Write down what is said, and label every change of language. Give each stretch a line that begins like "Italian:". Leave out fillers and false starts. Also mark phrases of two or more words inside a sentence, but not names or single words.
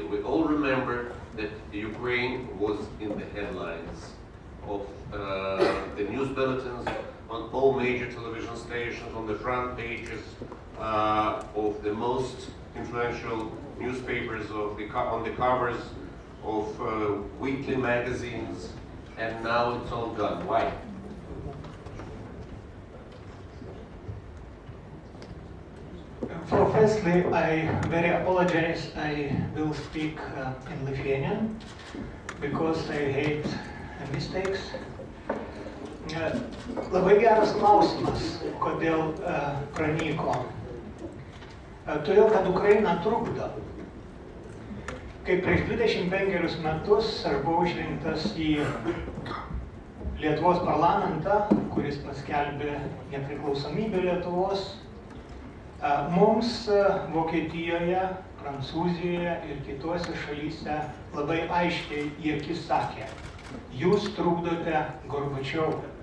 English: We all remember that Ukraine was in the headlines of the news bulletins, on all major television stations, on the front pages of the most influential newspapers, on the covers of weekly magazines, and now it's all gone. Why? Firstly, I very apologize. I will speak in Lithuanian because I hate mistakes.
Lithuanian: Labai geras klausimas, kodėl pranyko. Todėl, kad Ukraina trukdo. Kai prieš 25 metus aš buvau išrinktas į Lietuvos parlamentą, kuris paskelbė nepriklausomybę Lietuvos, mums Vokietijoje, Prancūzijoje ir kitose šalyse labai aiškiai į akis sakė: jūs trukdote Gorbačiovui.